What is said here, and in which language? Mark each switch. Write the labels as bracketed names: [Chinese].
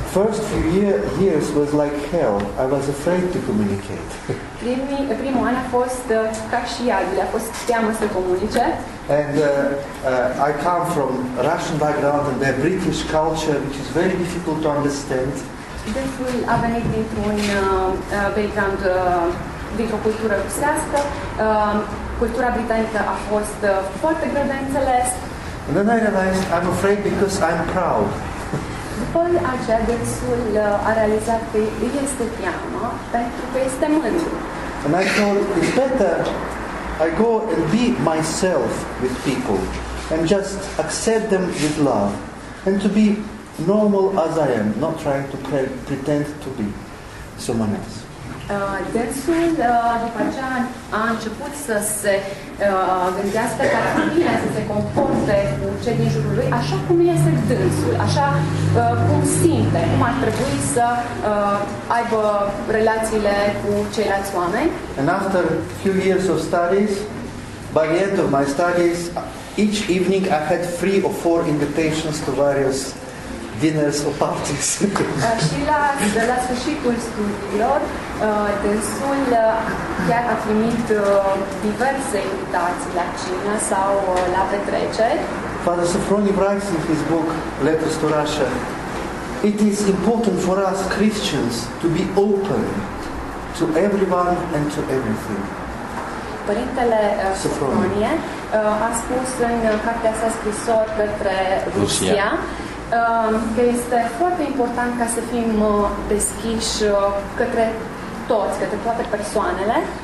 [English] First few years was like hell. I was afraid to communicate. [Romanian] Primul an a fost ca și iadul, a fost teamă să comunice. [English] And I come from Russian background and their British culture, which is very difficult to understand. [Romanian] Dânsul a venit dintr-un background, dintr-o cultură rusească. Cultura britanică a fost foarte greu de înțeles. [English] And then I realized I'm afraid because I'm proud. [Romanian] După aceea, dânsul a realizat că îi este teamă pentru că este mândru. [English] And I thought it's better I go and be myself with people and just accept them with love and to be normal as I am, not trying to pretend to be someone else. [Romanian] Dânsul, după aceea, a început să se gândească că ar fi bine să se comporte cu cei din jurul lui așa cum este dânsul, așa cum simte, cum ar trebui să aibă relațiile cu ceilalți oameni. [English] And after a few years of studies, by the end of my studies, each evening I had 3 or 4 invitations to various dinners or parties. [Romanian] Și la sfârșitul studiilor, dânsul chiar a primit diverse invitații la cină sau la petreceri. [English] Father Sophroni writes in his book, Letters to Russia, it is important for us Christians to be open to everyone and to everything. [Romanian] Părintele Sofronie a spus în cartea sa scrisori către Rusia că este foarte important ca să fim deschiși către toți, către toate persoanele.